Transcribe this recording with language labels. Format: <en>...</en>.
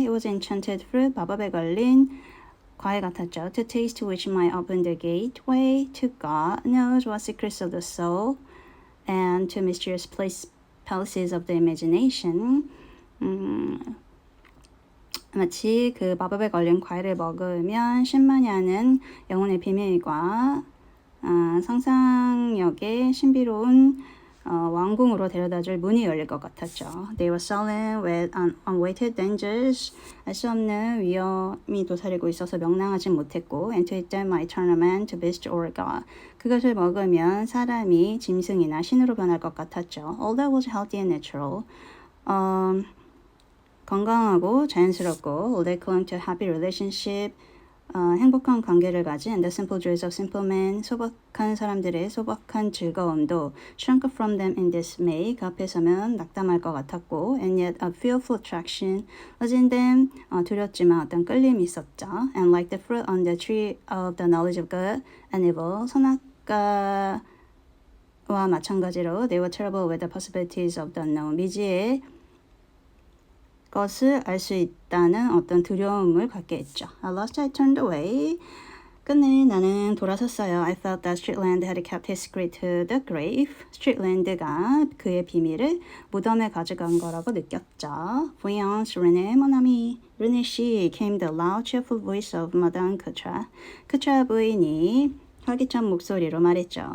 <en>It was enchanted fruit,</en> <ko>마법에 걸린 과일 같았죠.</ko> <en>To taste which might open the gateway to God knows what secrets of the soul and to mysterious palaces of the imagination.</en> <ko>마치 그 마법에 걸린 과일을 먹으면 신만이 하는 영혼의 비밀과 상상력의 신비로운 왕궁으로 데려다줄 문이 열릴 것 같았죠.</ko> <en>They were sullen with unweighted dangers.</en> <ko>알 수 없는 위험이 도사리고 있어서 명랑하지 못했고</ko> <en>And to eat them might turn a man to beast or god.</en> <ko>그것을 먹으면 사람이 짐승이나 신으로 변할 것 같았죠.</ko> <en>All that was healthy and natural.</en> <ko>건강하고 자연스럽고</ko> <en>All they clung to happy relationship.</en> <ko>행복한 관계를 가진</ko> <en>The simple joys of simple men.</en> <ko>소박한 사람들의 소박한 즐거움도</ko> <en>shrunk from them in dismay.</en> <ko>그 앞에 서면 낙담할 것 같았고</ko> <en>And yet a fearful attraction was in them.</en> <ko>두렵지만 어떤 끌림이 있었죠.</ko> <en>And like the fruit on the tree of the knowledge of good and evil.</en> <ko>선악과와 마찬가지로</ko> <en>They were terrible with the possibilities of the unknown.</en> <ko>미지의 것을 알 수 있다는 어떤 두려움을 갖게 했죠.</ko> <en>At last I turned away.</en> <ko>끝내 나는 돌아섰어요.</ko> <en>I felt that Streetland had kept his secret to the grave.</en> <ko>Streetland가 그의 비밀을 무덤에 가져간 거라고 느꼈죠.</ko> <fr>Voyons, René, mon ami.</fr> <en>René 씨, came the loud, cheerful voice of Madame Coutras. Coutras 부인이</en> <ko>활기찬 목소리로 말했죠.</ko>